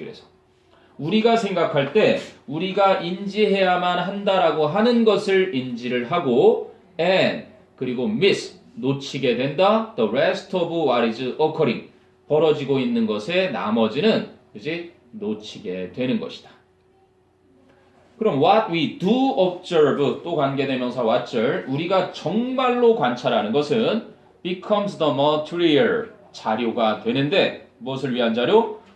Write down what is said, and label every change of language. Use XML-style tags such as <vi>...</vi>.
<ko>그래서 우리가 생각할 때 우리가 인지해야만 한다라고 하는 것을 인지를 하고 and 그리고 miss 놓치게 된다.</ko> <en>The rest of what is occurring.</en> <ko>벌어지고 있는 것의 나머지는 그지? 놓치게 되는 것이다. 그럼</ko> <en>what we do observe</en> <ko>또 관계대명사 what절 우리가 정말로 관찰하는 것은</ko> <en>becomes the material</en> <ko>자료가 되는데 무엇을 위한 자료?</ko>